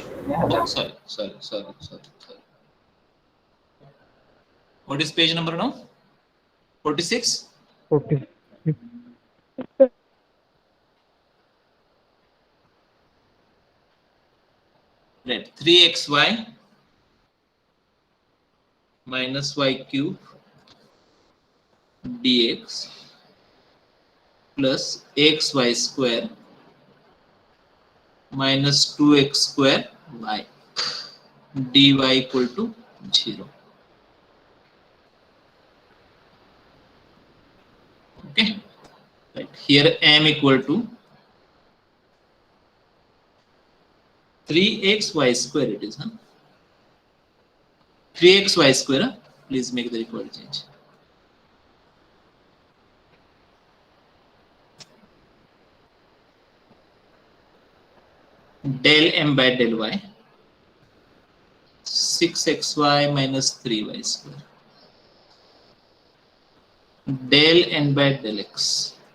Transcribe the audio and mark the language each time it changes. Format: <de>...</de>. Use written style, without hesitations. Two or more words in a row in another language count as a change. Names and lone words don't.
<en>Sorry. What is page number now? 46? Okay. Right. 3xy minus y cube dx plus xy square minus 2x square y dy equal to 0. Okay. Right. Here m equal to 3xy square it is, huh? 3xy square, huh? Please make the required change. Del m by del y 6xy minus 3y square del n by del x.</en>